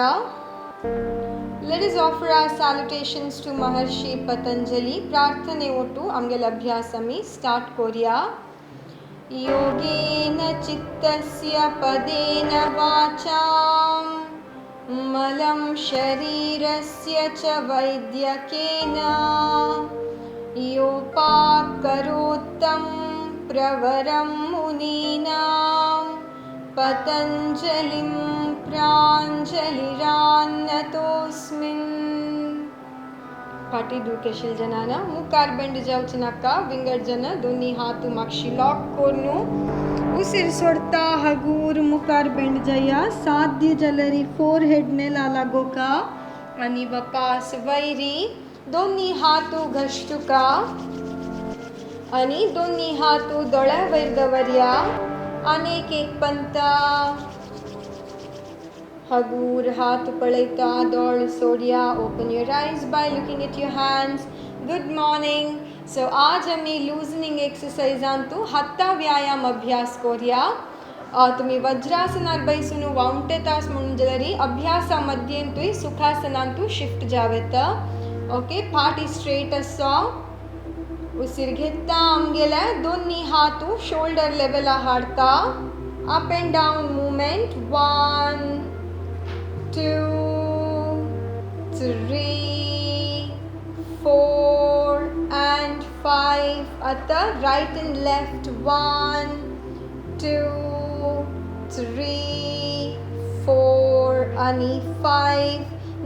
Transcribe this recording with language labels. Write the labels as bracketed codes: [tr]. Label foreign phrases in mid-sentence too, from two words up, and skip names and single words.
[en] Let us offer our salutations to Maharshi Patanjali. [kok] प्रार्थने ओटू आमगेल अभ्यास आमी स्टार्ट कोरिया. [sa] योगेन चित्तस्य पदेन वाचां मलं शरीरस्य च वैद्यकेन योपाकरोत्तं प्रवरं मुनीनां पतंजलिं प्रांजलिरान्नतोऽस्मिन्. [kok] पाटी दुखेशील जनाना मुखार बेंड जावचे नाका. विंगड जन दोन्ही हात मागशी लॉक कोरनू उसिर सोडता हगूर मुखार बेंड जाया. साध्य जलरी फोरहेड ने लागोका आणि वपास वैरी. दोन्ही हात घश्टुका आणि दोन्ही हात दोळ्या वैर दवर्या. अनेक एक पंता. हगूर हाथ पळयता दोळ सोडिया. [en] open your eyes by looking at your hands. good morning. [kok] सो आज आम्ही लूजनिंग एक्सरसाइजांतू हाता व्यायाम अभ्यास कोरिया. तुम्ही वज्रासनार बैसून वावंटे तास म्हणून जरी अभ्यासा मध्येंतूय सुखासनांतू शिफ्ट जावेत. ओके. फाटी स्ट्रेट असो. उसिर घेता आमगेले दोन्ही हात शोल्डर लेवला हाडता. [en] up and down movement. 1 2 3 4 and 5. [kok] आता [en] right and left. 1 2 3 4 आणि 5.